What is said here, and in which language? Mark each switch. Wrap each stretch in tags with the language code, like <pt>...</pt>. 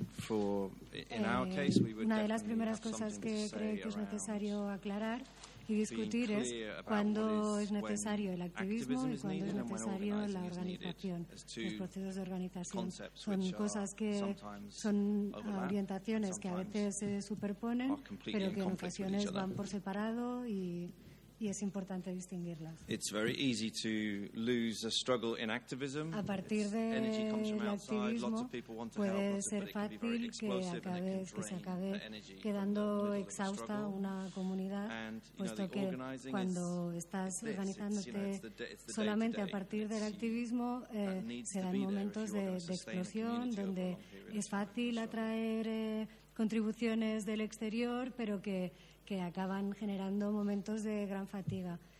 <es>Una de las primeras cosas que creo que es necesario aclarar y discutir es cuándo es necesario el activismo y cuándo es necesario la organización. Los procesos de organización son cosas que son orientaciones que a veces se superponen, pero que en ocasiones van por separado y es importante distinguirlas.</es> <en>It's very easy to lose a struggle in activism.</en> <es>A partir del activismo puede ser fácil que se acabe quedando exhausta una comunidad, puesto que cuando estás organizándote solamente a partir del activismo se dan momentos de explosión donde es fácil atraer contribuciones del exterior, pero que acaban generando momentos de gran fatiga.</es>